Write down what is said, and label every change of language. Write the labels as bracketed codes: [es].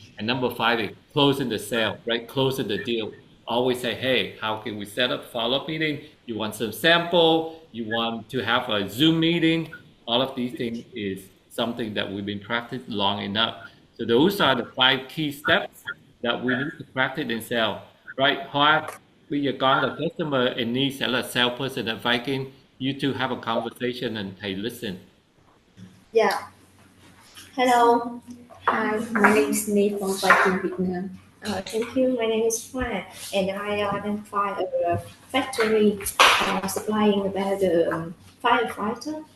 [en] And number five is closing the sale, right? Closing the deal. Always say, hey, how can we set up follow-up meeting? You want some sample? You want to have a Zoom meeting? All of these things is something that we've been practicing long enough. So those are the five key steps that we need to practice in sale, right? [vi] Hoa, bây giờ con là customer and Nhi sẽ là salesperson at Viking. [en] You two have a conversation and thầy listen. Yeah. Hello. Hi, my name is Nhi from Viking Vietnam. Thank you. My name is Hoa, and I identify a factory supplying about the firefighter.